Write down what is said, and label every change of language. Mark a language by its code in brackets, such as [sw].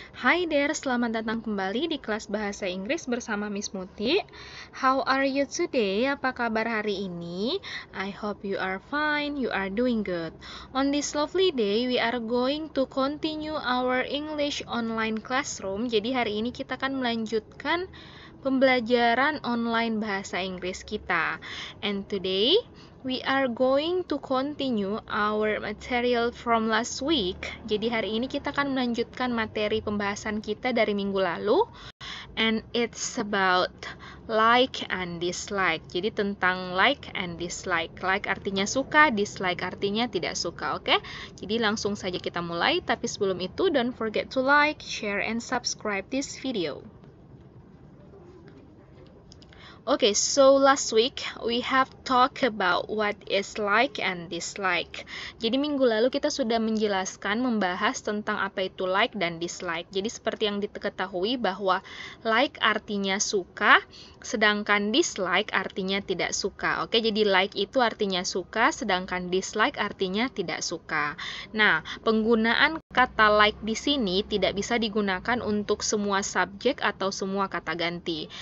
[en] Hi there, [id] selamat datang kembali di kelas bahasa Inggris bersama Miss Muti. [en] How are you today? [id] Apa kabar hari ini? [en] I hope you are fine, you are doing good. On this lovely day, we are going to continue our English online classroom. [id] Jadi hari ini kita akan melanjutkan pembelajaran online bahasa Inggris kita. [en] And today, we are going to continue our material from last week. [id] Jadi hari ini kita akan melanjutkan materi pembahasan kita dari minggu lalu. [en] And it's about like and dislike. [id] Jadi tentang like and dislike. Like artinya suka, dislike artinya tidak suka, oke? Jadi langsung saja kita mulai. Tapi sebelum itu, [en] don't forget to like, share, and subscribe this video. Okay, so last week we have talked about what is like and dislike. [id] Jadi minggu lalu kita sudah menjelaskan, membahas tentang apa itu like dan dislike. Jadi seperti yang diketahui bahwa like artinya suka, sedangkan dislike artinya tidak suka. Oke, jadi like itu artinya suka, sedangkan dislike artinya tidak suka. Nah, penggunaan kata like di sini tidak bisa digunakan untuk semua subjek atau semua kata ganti.